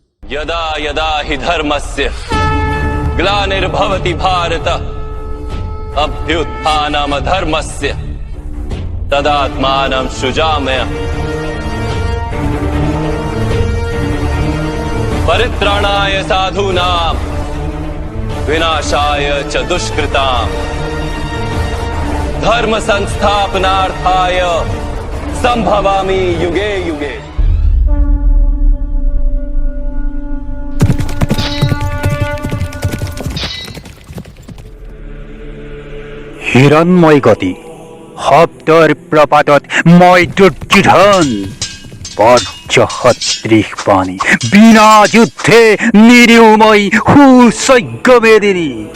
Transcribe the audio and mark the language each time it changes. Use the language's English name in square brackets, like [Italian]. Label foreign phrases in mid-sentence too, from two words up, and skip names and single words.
[Sanskrit] यदा यदा हि धर्मस्य ग्लानिर्भवति भारत अभ्युत्थानमधर्मस्य तदात्मानं सृजाम्यहम् परित्राणाय साधूनां विनाशाय च दुष्कृतां धर्म संस्थापनार्थाय संभवामि युगे युगे। [Assamese] হিরণ্ময় গতি শব্দৰ প্ৰপাতত মই দুৰ্যোধন বজ্ৰসদৃশ বাণী বিনা যুদ্ধে নিৰিও মই সুযজ্ঞমেদিনী